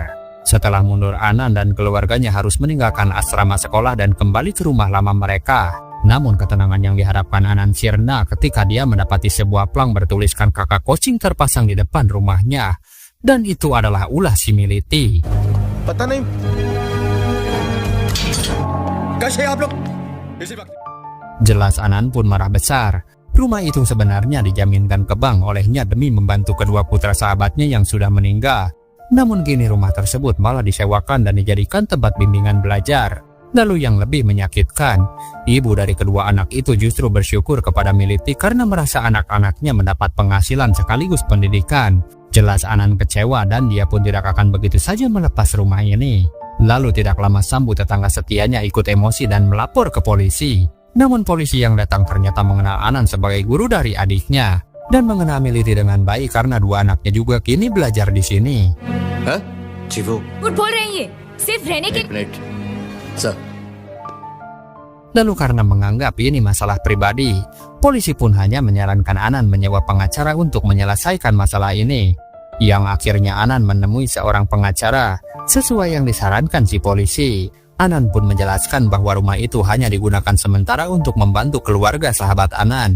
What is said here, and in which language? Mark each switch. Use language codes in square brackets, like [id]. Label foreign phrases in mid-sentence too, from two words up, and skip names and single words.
[id] Setelah mundur, Anan dan keluarganya harus meninggalkan asrama sekolah dan kembali ke rumah lama mereka. Namun ketenangan yang diharapkan Anan sirna ketika dia mendapati sebuah plang bertuliskan kakak coaching terpasang di depan rumahnya. Dan itu adalah ulah si Militi. [hi] पता नहीं कैसे आप लोग इसी वक्त [id] Jelas Anan pun marah besar. Rumah itu sebenarnya dijaminkan ke bank olehnya demi membantu kedua putra sahabatnya yang sudah meninggal. Namun kini rumah tersebut malah disewakan dan dijadikan tempat bimbingan belajar. Lalu yang lebih menyakitkan, ibu dari kedua anak itu justru bersyukur kepada Militi karena merasa anak-anaknya mendapat penghasilan sekaligus pendidikan. Jelas Anan kecewa dan dia pun tidak akan begitu saja melepas rumah ini. Lalu tidak lama Sambu tetangga setianya ikut emosi dan melapor ke polisi. Namun polisi yang datang ternyata mengenal Anan sebagai guru dari adiknya dan mengenal Militi dengan baik karena dua anaknya juga kini belajar di sini. [hi] हाँ जी वो झूठ बोल रहे हैं ये सिर्फ रहने के एक मिनट सर [id] Lalu karena menganggap ini masalah pribadi, polisi pun hanya menyarankan Anan menyewa pengacara untuk menyelesaikan masalah ini. Yang akhirnya Anan menemui seorang pengacara sesuai yang disarankan si polisi. Anan pun menjelaskan bahwa rumah itu hanya digunakan sementara untuk membantu keluarga sahabat Anan.